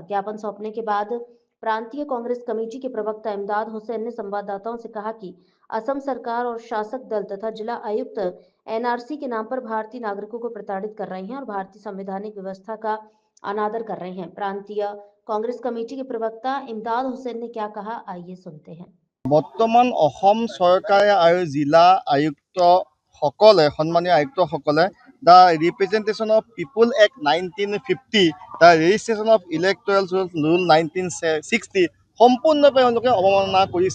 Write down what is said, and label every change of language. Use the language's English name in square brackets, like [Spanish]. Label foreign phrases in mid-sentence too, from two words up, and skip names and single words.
[Hindi] ज्ञापन सौंपने के बाद प्रांतीय कांग्रेस कमेटी के प्रवक्ता इमदाद हुसैन ने संवाददाताओं से कहा कि असम सरकार और शासक दल तथा जिला आयुक्त एनआरसी के नाम पर भारतीय नागरिकों को प्रताड़ित कर रहे हैं और भारतीय संवैधानिक व्यवस्था का अनादर कर रहे हैं। प्रांतीय कांग्रेस कमेटी के प्रवक्ता इमदाद हुसैन ने क्या कहा, आइए सुनते हैं। [Assamese] বৰ্তমান অসম চৰকাৰে আৰু জিলা আয়ুক্ত সকলে সন্মানীয় আয়ুক্ত সকলে দ্য ৰিপ্ৰেজেণ্টেশ্যন অফ পিপুল এক্ট 1950 দ্য ৰেজিষ্ট্ৰেশ্যন অফ ইলেক্টৰেল ৰুল 1960 সম্পূৰ্ণৰূপে তেওঁলোকে অৱমাননা কৰিছে।